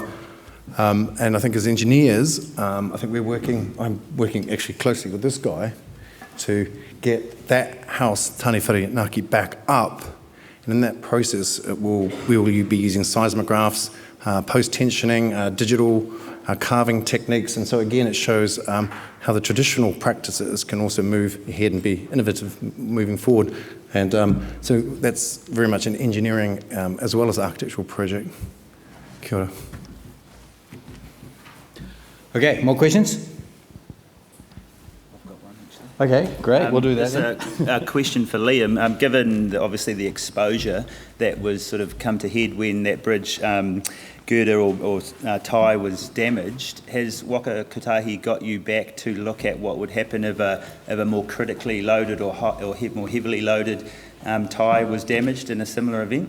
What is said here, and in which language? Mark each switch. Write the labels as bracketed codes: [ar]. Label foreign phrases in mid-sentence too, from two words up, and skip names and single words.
[en] And I think as engineers, I'm working actually closely with this guy to get that house, Tani Wharenaki, back up, and in that process we will be using seismographs, post-tensioning, digital carving techniques, and so again it shows how the traditional practices can also move ahead and be innovative moving forward. And so that's very much an engineering as well as architectural project. [mi] Kia ora. [en] okay, more questions? Okay, great, we'll do that then. A question for Liam. Given obviously the exposure that was sort of come to head when that bridge girder or tie was damaged, has Waka Kotahi got you back to look at what would happen if a more critically loaded or more heavily loaded tie was damaged in a similar event?